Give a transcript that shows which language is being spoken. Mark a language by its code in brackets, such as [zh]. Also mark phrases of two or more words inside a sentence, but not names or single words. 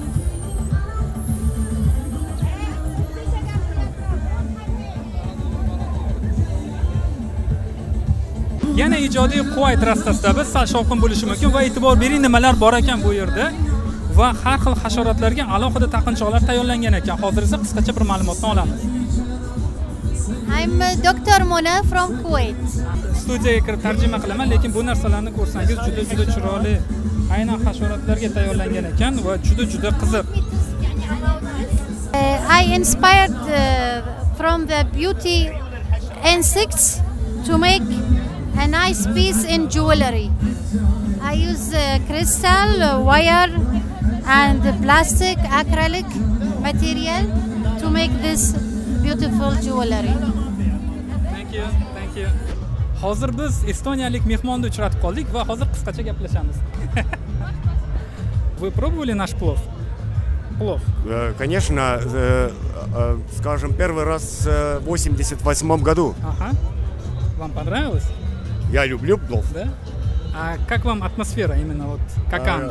[uz] Yana ijodiy Quvayt rastasida biz sal shovqin bo'lishi mumkin va e'tibor bering nimalar bor ekan bu yerda va har xil hasharotlarga alohida taqinchoqlar tayyorlangan ekan. Hozir esa qisqacha bir ma'lumotni olamiz. [en] I'm Dr. Mona from Kuwait. [uz] Studiyaga kirib tarjima qilaman, lekin bu narsalarni ko'rsangiz juda chiroyli. Aynan hasharotlarga tayyorlangan ekan va juda qiziq. [en] I inspired from the beauty insects to make a nice piece in jewelry. I use crystal, wire and plastic acrylic material to make this beautiful jewelry. Thank you. [uz] Hozir biz estoniyalik mehmonni uchratib qoldik va hozir qisqacha gaplashamiz. [ru] Вы пробовали наш плов? Плов? Конечно, скажем, первый раз в 88 году. Ага. Вам понравилось? Я люблю плов. Да? А как вам атмосфера именно вот Коканда?